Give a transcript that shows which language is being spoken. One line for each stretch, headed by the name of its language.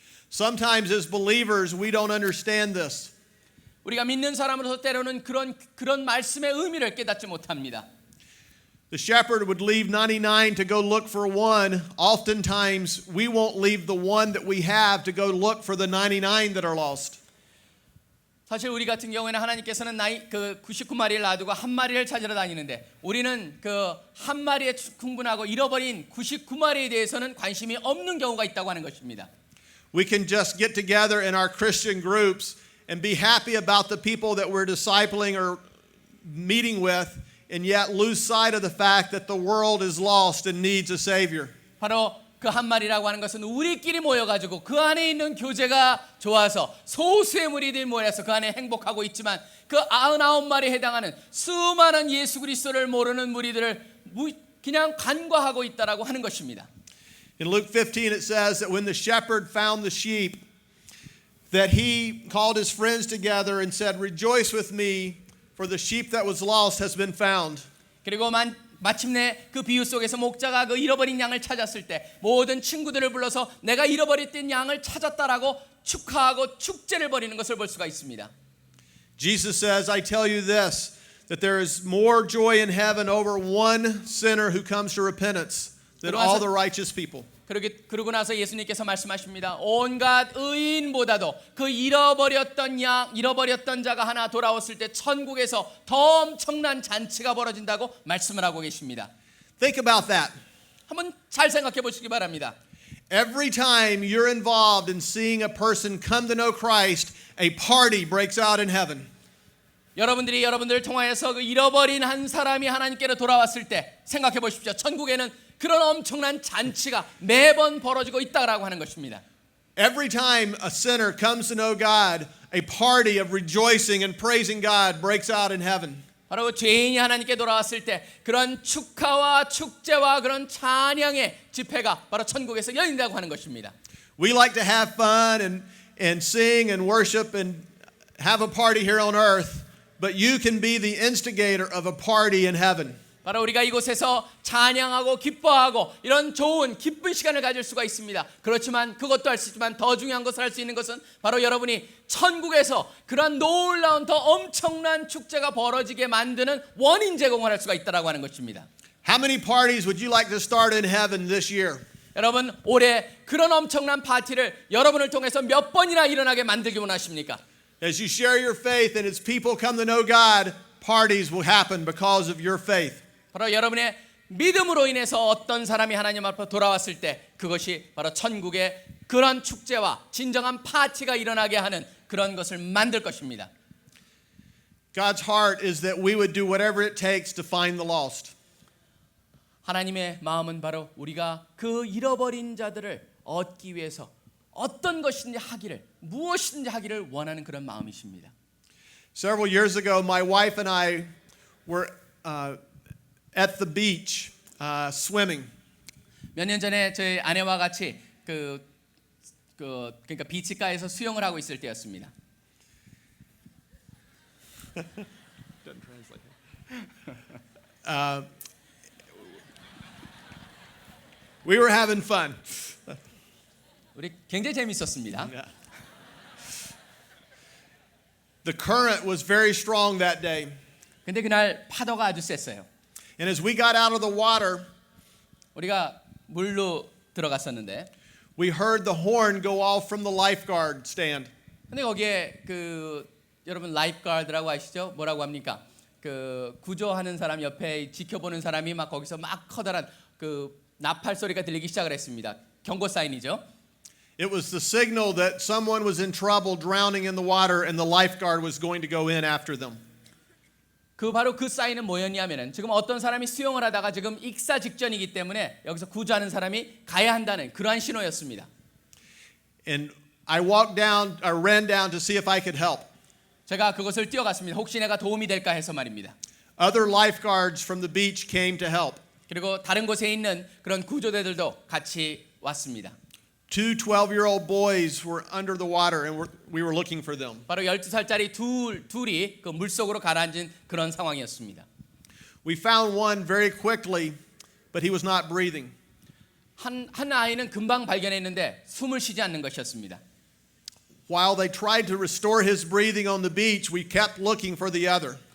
English: Sometimes as believers we don't understand this.
Korean: 우리가 믿는 사람으로서 때로는 그런 말씀의 의미를 깨닫지 못합니다.
English: The shepherd would leave 99 to go look for one. Oftentimes we won't leave the one that we have to go look for the 99 that are lost.
Korean: 사실 우리 같은 경우에는 하나님께서는 그 99마리를 놔두고 한 마리를 찾으러 다니는데 우리는 그 한 마리에 충분하고 잃어버린 99마리에 대해서는 관심이 없는 경우가 있다고 하는 것입니다.
English: We can just get together in our Christian groups and be happy about the people that we're discipling or meeting with and yet lose sight of the fact that the world is lost and needs a savior.
Korean: 바로 그 한 마리라고 하는 것은 우리끼리 모여가지고 그 안에 있는 교제가 좋아서 소수의 무리들이 모여서 그 안에 행복하고 있지만 그 99마리에 해당하는 수많은 예수 그리스도를 모르는 무리들을 그냥 간과하고 있다라고 하는 것입니다.
English: In Luke 15 it says that when the shepherd found the sheep, that he called his friends together and said, "Rejoice with me, for the sheep that was lost has been found."
Korean: 그리고 마침내 그 비유 속에서 목자가 그 잃어버린 양을 찾았을 때 모든 친구들을 불러서 내가 잃어버렸던 양을 찾았다라고 축하하고 축제를 벌이는 것을 볼 수가 있습니다.
English: Jesus says, "I tell you this, that there is more joy in heaven over one sinner who comes to repentance than all the righteous people."
Korean: 그러고 나서 예수님께서 말씀하십니다. 온갖 의인보다도 그 잃어버렸던 자가 하나 돌아왔을 때 천국에서 더 엄청난 잔치가 벌어진다고 말씀을 하고 계십니다.
English: Think about that.
Korean: 한번 잘 생각해 보시기 바랍니다.
English: Every time you're involved in seeing a person come to know Christ, a party breaks out in heaven.
Korean: 여러분들이 여러분들을 통하여서 그 잃어버린 한 사람이 하나님께로 돌아왔을 때 생각해 보십시오. 천국에는 그런 엄청난 잔치가 매번 벌어지고 있다라고 하는 것입니다.
English: Every time a sinner comes to know God, a party of rejoicing and praising God breaks out in heaven.
Korean: 바로 죄인이 하나님께 돌아왔을 때 그런 축하와 축제와 그런 찬양의 집회가 바로 천국에서 열린다고 하는 것입니다.
English: We like to have fun and sing and worship and have a party here on earth, but you can be the instigator of a party in heaven.
Korean: 바로 우리가 이곳에서 찬양하고 기뻐하고 이런 좋은 기쁜 시간을 가질 수가 있습니다. 그렇지만 그것도 할 수 있지만 더 중요한 것을 할 수 있는 것은 바로 여러분이 천국에서 그런 놀라운 더 엄청난 축제가 벌어지게 만드는 원인 제공을 할 수가 있다라고 하는 것입니다.
English: How many parties would you like to start in heaven this year?
Korean: 여러분 올해 그런 엄청난 파티를 여러분을 통해서 몇 번이나 일어나게 만들기 원하십니까?
English: As you share your faith and as people come to know God, parties will happen because of your faith.
Korean: 바로 여러분의 믿음으로 인해서 어떤 사람이 하나님 앞으로 돌아왔을 때 그것이 바로 천국의 그런 축제와 진정한 파티가 일어나게 하는 그런 것을 만들 것입니다.
English: God's heart is that we would do whatever it takes to find the lost.
Korean: 하나님의 마음은 바로 우리가 그 잃어버린 자들을 얻기 위해서 어떤 것인지 하기를 무엇이든지 하기를 원하는 그런 마음이십니다.
English: Several years ago, my wife and I were at the beach swimming.
Korean: 몇 년 전에 저희 아내와 같이 그러니까 비치가에서 수영을 하고 있을 때였습니다.
English: We were having fun.
Korean: 우리 굉장히 재밌었습니다.
English: The current was very strong that day.
Korean: 근데 그날 파도가 아주 셌어요.
English: And as we got out of the water,
Korean: 우리가 물로 들어갔었는데
English: we heard the horn go off from the lifeguard stand.
Korean: 근데 거기에 여러분 라이프가드라고 아시죠? 뭐라고 합니까? 구조하는 사람 옆에 지켜보는 사람이 막 거기서 막 커다란 나팔 소리가 들리기 시작을 했습니다. 경고 사인이죠.
English: It was the signal that someone was in trouble drowning in the water and the lifeguard was going to go in after them.
Korean: 바로 그 사인은 뭐였냐면은 지금 어떤 사람이 수영을 하다가 지금 익사 직전이기 때문에 여기서 구조하는 사람이 가야 한다는 그러한 신호였습니다.
English: And I ran down to see if I could help.
Korean: 제가 그것을 뛰어갔습니다. 혹시 내가 도움이 될까 해서 말입니다.
English: Other lifeguards from the beach came to help.
Korean: 그리고 다른 곳에 있는 그런 구조대들도 같이 왔습니다.
English: Two 12-year-old boys were under the water and we were looking for them.
Korean: 바로 12살짜리 둘이 그 물속으로 가라앉은 그런 상황이었습니다.
English: We found one very quickly, but he was not breathing.
Korean: 한 아이는 금방 발견했는데 숨을 쉬지 않는 것이었습니다.
English: While they tried to restore his breathing on the beach, we kept looking for the other.